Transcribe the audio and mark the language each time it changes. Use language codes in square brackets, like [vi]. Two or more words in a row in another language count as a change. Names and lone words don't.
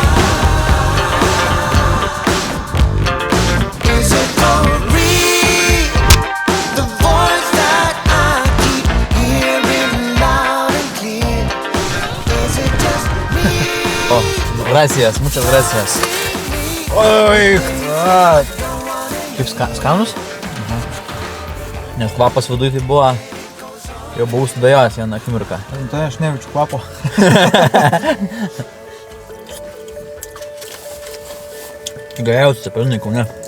[en] Is it for real? The voice that I keep hearing loud and clear. Is it just me? [es] Oh, gracias, muchas gracias. [lt] Oi, kaip skanus? Nes kvapas viduj tai buvo, jau buvau sudajojęs vieną akimirką. Tai aš nejaučiu kvapo. Geriausi cepelinai Kaune.